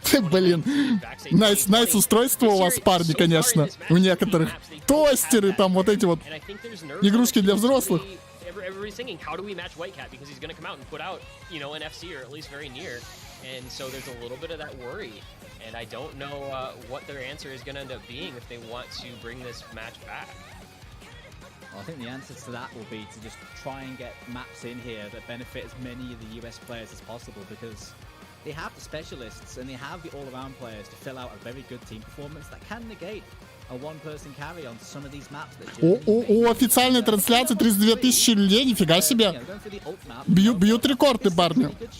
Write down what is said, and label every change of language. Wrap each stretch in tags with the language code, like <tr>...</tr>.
<ru>Блин, найс устройство у вас, парни, конечно. У некоторых тостеры, там вот эти вот игрушки для взрослых.</ru> <en>Everybody's thinking, how do we match White Cat? Because he's going to come out and put out, you know, an FC or at least very near. And so there's a little bit of that worry. And I don't know what their answer is going to end up being if they want to bring this match back. Well, I think the answer to that will be to just try and get maps in here that benefit as many of the US players as possible, because they have the specialists and they have the all-around players to fill out a very good team performance that can negate a one-person carry on some of these maps.</en> <ru>У официальной трансляции 32 тысячи людей, нифига себе. Бьют рекорды, парни.</ru>